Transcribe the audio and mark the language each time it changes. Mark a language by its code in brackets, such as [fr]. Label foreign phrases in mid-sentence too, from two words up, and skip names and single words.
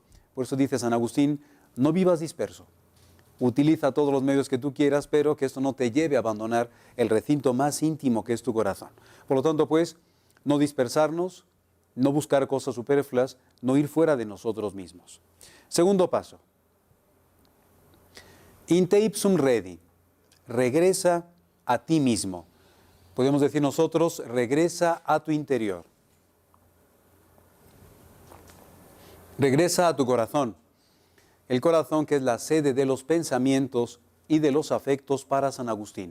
[es] Por eso dice San Agustín, no vivas disperso. Utiliza todos los medios que tú quieras, pero que esto no te lleve a abandonar el recinto más íntimo que es tu corazón. Por lo tanto, pues, no dispersarnos, no buscar cosas superfluas, no ir fuera de nosotros mismos. Segundo paso. [la] In te ipsum redi. [es] Regresa a ti mismo. Podemos decir nosotros, regresa a tu interior. Regresa a tu corazón. El corazón que es la sede de los pensamientos y de los afectos para San Agustín.